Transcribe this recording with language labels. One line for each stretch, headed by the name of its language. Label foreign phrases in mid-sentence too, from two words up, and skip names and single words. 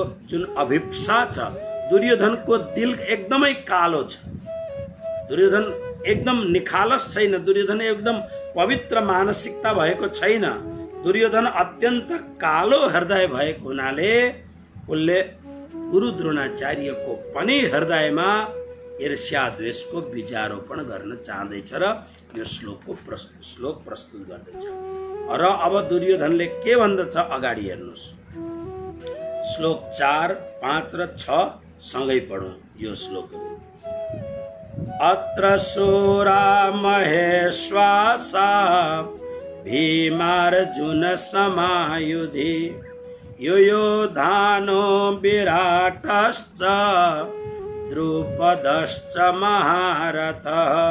Nepali: जुन अभिप्सा छ, दुर्योधनको दिल एकदमै कालो छ, दुर्योधन एकदम निखालस छैन, दुर्योधन एकदम पवित्र मानसिकता भएको छैन, दुर्योधन अत्यन्त कालो हृदय भएको हुनाले उसले गुरु द्रोणाचार्यको पनि हृदयमा ईर्ष्या द्वेषको बीजारोपण गर्न चाहँदैछ र यो श्लोक प्रस्तुत गर्दैछ। र अब दुर्योधनले के भन्दछ अगाडि हेर्नुहोस्, श्लोक 4, 5 र 6 सँगै पढौँ यो श्लोकहरू।
Sanskrit: अत्र शूरा महेश्वासा भीमार्जुन समायुधि युयोधानो विराटश्च द्रुपदश्च महारथः